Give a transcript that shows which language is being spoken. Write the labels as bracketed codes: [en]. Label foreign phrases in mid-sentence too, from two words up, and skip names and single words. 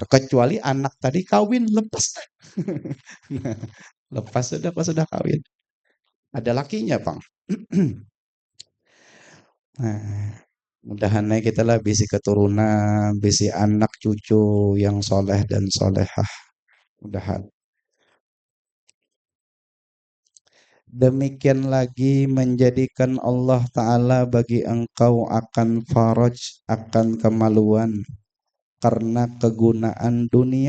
[id] Kecuali anak tadi kawin lepas. Lepas sudah pas sudah kawin. [bjn] Ada lakinya, Bang. Nah, mudahan kita lah bisi keturunan, bisi anak cucu yang soleh dan solehah. Mudahan. [id] Demikian lagi menjadikan Allah Ta'ala bagi engkau akan faraj, akan kemaluan karena kegunaan dunia.